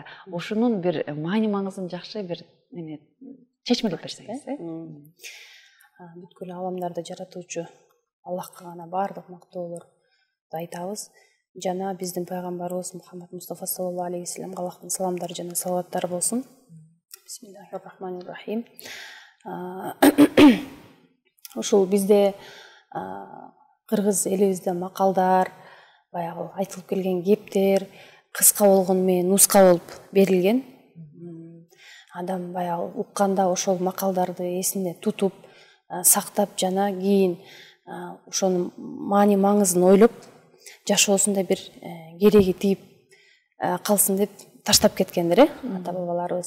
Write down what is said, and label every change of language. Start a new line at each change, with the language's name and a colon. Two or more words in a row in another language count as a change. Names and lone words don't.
Kyrgyz: Ушунун бир маани маңызын жакшы бир чечмелеп берсеңиз. Бүткүл аламдарды жаратуучу Аллахка гана баардык мактоолорду айтабыз. Жана биздин пайгамбарыбыз Мухаммед Мустафа
Arabic: صلى الله عليه
Kyrgyz: вассаламга Аллахтын саламдары жана салаваттары болсун.
Arabic: بسم الله الرحمن الرحيم.
Kyrgyz: Ушул бизде кыргыз элибизде макалдар, баягы айтылып келген кептер кыска болгону менен нуска болуп берилген. Адам баягы укканда ошол макалдарды эсине тутуп, сактап жана кийин ошонун маани маңызын ойлоп, жашоосунда бир кереги тийип калсын деп таштап кеткендер, ата бабаларыбыз.